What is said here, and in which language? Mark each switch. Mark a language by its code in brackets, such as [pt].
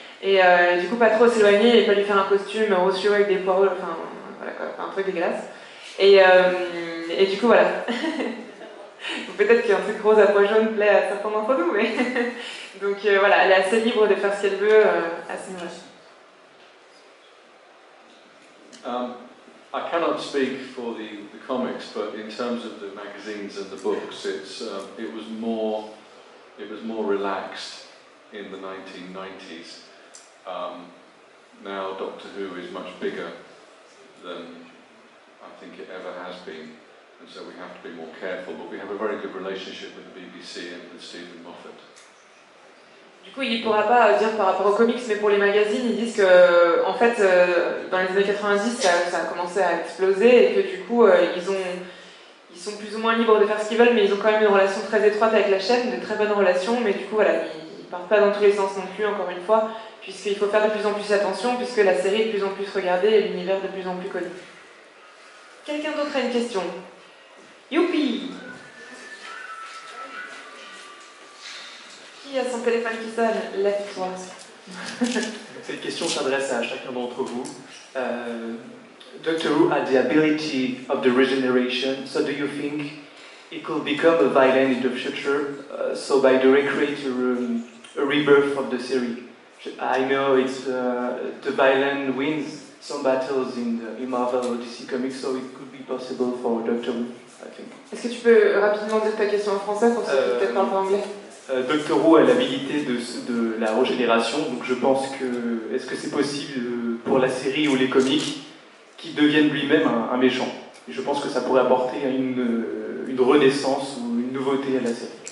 [fr] Et du coup, pas trop s'éloigner et pas lui faire un costume rose cheveux avec des poireaux, voilà quoi, un truc dégueulasse. Et du coup, voilà. Peut-être qu'un truc rose à pois jaune plaît à certains d'entre nous, mais. Donc voilà, elle est assez libre de faire ce qu'elle veut à ce niveau-là. [en] I cannot speak for the comics, but in terms of the magazines and the books, it was more relaxed in the 1990s. Now Doctor Who is much bigger than I think it ever has been, and so we have to be more careful, but we have a very good relationship with the BBC and with Stephen Moffat. [fr] Du coup, il ne pourra pas dire par rapport aux comics, mais pour les magazines, ils disent que, en fait, dans les années 90, ça a commencé à exploser et que du coup, ils sont plus ou moins libres de faire ce qu'ils veulent, mais ils ont quand même une relation très étroite avec la chaîne, de très bonnes relations, mais du coup, voilà, ils partent pas dans tous les sens non plus, encore une fois, puisqu'il faut faire de plus en plus attention, puisque la série est de plus en plus regardée et l'univers de plus en plus connu. Quelqu'un d'autre a une question? Youpi! Qui a son téléphone qui sonne? Lève-toi. Cette question s'adresse à chacun d'entre vous. [en] Doctor Who had the ability of the regeneration, so do you think it could become a villain in the future, so by the recreator a rebirth of the series? I know it's the villain wins some battles in Marvel or DC Comics, so it could be possible for Doctor Who, I think. [fr] Est-ce que tu peux rapidement dire ta question en français pour ceux qui peut-être parlent pas anglais? Doctor Who a l'habilité de la régénération, donc je pense que est-ce que c'est possible pour la série ou les comics qu'il devienne lui-même un méchant? Et je pense que ça pourrait apporter une renaissance ou une nouveauté à la série.